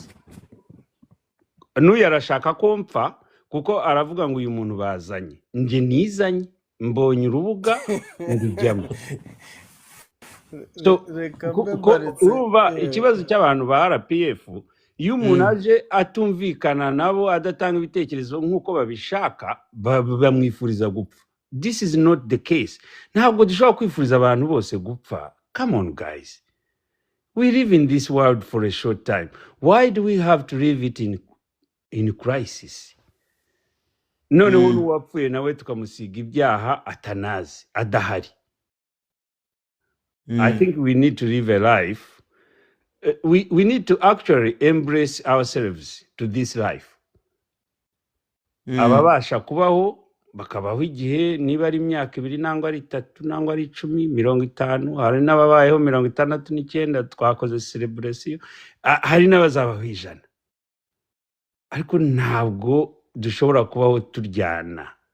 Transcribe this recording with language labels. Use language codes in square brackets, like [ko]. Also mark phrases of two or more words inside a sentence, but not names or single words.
[rw] N'uyu arashaka ko mpfa kuko aravuga ngo uyu muntu bazanye, njye nizanye, mbonye urubuga ndijyamo. So urumva ikibazo cy'abantu ba RPF, iyo umuntu aje atumvikana nabo, adatanga ibitekerezo nk'uko babishaka, bamwifuriza gupfa. [en] This is not the case. [rw] Ntabwo dushobora kwifuriza abantu bose gupfa. [en] Come on, guys. We live in this world for a short time. Why do we have to live it in crisis? [rw] None umuntu wapfuye nawe tukamusiga ibyaha atanazi, adahari. [en] I think we need to live a life. We need to actually embrace ourselves to this life. [rw] Ababasha kubaho bakabaho igihe, niba ari imyaka 2 nangwa ari 3 nangwa ari 10 50, hari n'ababayeho 69 twakoze celebration, hari n'abazabaho 100. Ariko ntabwo dushobora kubaho turyana.